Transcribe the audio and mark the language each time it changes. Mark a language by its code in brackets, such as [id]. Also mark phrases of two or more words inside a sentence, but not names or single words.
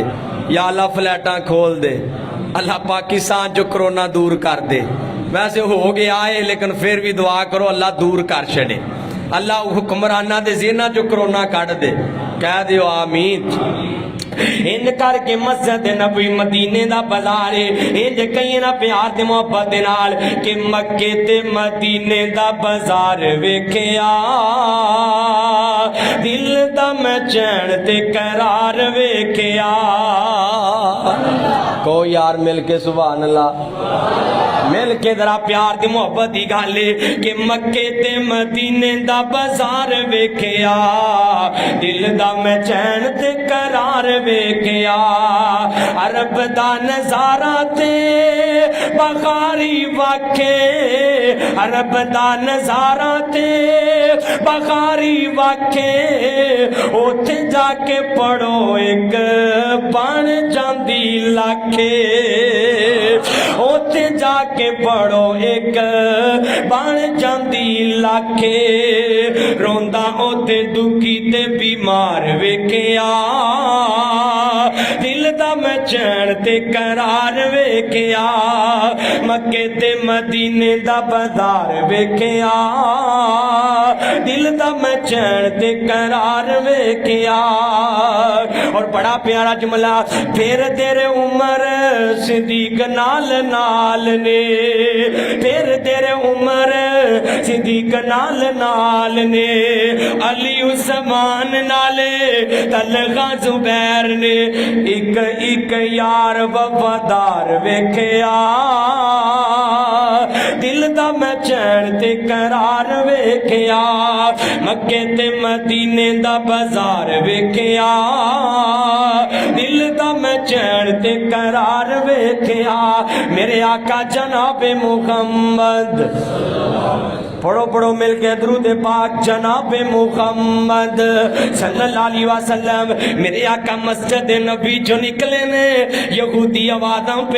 [pa] یا اللہ فلیٹاں کھول دے اللہ پاکستان جو کرونا دور کر دے ویسے ہو گیا ہے لیکن پھر بھی دعا کرو اللہ دور کر چھڑے اللہ حکمرانہ دے زینہ جو کرونا کٹ دے کہہ دیو آمین ان کر کے مسجد نبوی مدینے دا بازار انج کہیں نہ پیار تے محبت نال کہ مکے تے مدینے دا بازار ویکھیا دل دا میں چین تے قرار ویکھیا کو یار مل کے [ar] سبحان اللہ [pa] مل کے ذرا پیار دی محبت دی گل کہ مکے تے مدینے دا بازار ویکھیا دل دا میں چین تے قرار ویکھیا عرب دا نظارہ تے بخاری واقع عرب دا نظارہ تے بخاری واقع اوتھے جا کے پڑھو ایک بن جاندی لاکھے اوتھے جا کے پڑھو ایک بن جاندی لاکھے روندا اوتے دکھی تے بیمار ویکھیا دل دا میں چین تے قرار ویکھیا مکے تے مدینے دا بازار ویکھیا دل دا میں چین تے قرار ویکھیا اور بڑا پیارا جملہ پھر تیرے عمر صدیق نال نال نے پھر تیرے عمر صدیق نال نال نے علی عثمان نالے طلحہ زبیر نے ایک ایک یار وفادار ویکھیا دل دا میں چین تے قرار ویکھیا مکے تے مدینے دا بازار ویکھیا دل دا میں چین تے قرار ویکھیا میرے آقا جناب محمد پڑھو پڑھو مل کے درود پاک جناب محمد [ar] صلی اللہ علیہ وسلم [pa] میرے آقا مسجد نبی جو نکلے نے یہودی آوازاں پہ